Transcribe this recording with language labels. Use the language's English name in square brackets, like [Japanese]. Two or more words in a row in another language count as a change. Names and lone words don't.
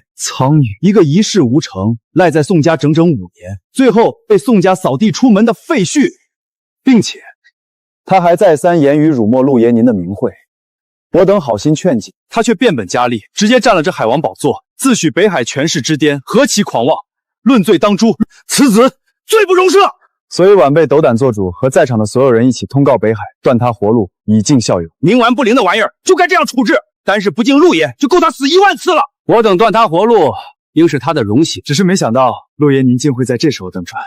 [Chinese] 蒼蠅，一個一事無成，賴在宋家整整5年，最後被宋家掃地出門的廢墟，並且他還再三言語辱沒陸爺您的名諱。我等好心勸解，他卻變本加厲，直接佔了這海王寶座，自詡北海權勢之巔，何其狂妄！論罪當誅，此子罪不容赦。所以晚辈斗胆做主，和在场的所有人一起通告北海，断他活路，以儆效尤。冥顽不灵的玩意儿就该这样處置，单是不敬陆爷就够他死1萬次了。我等断他活路，应是他的荣幸。只是没想到陆爷您竟会在这时候登船。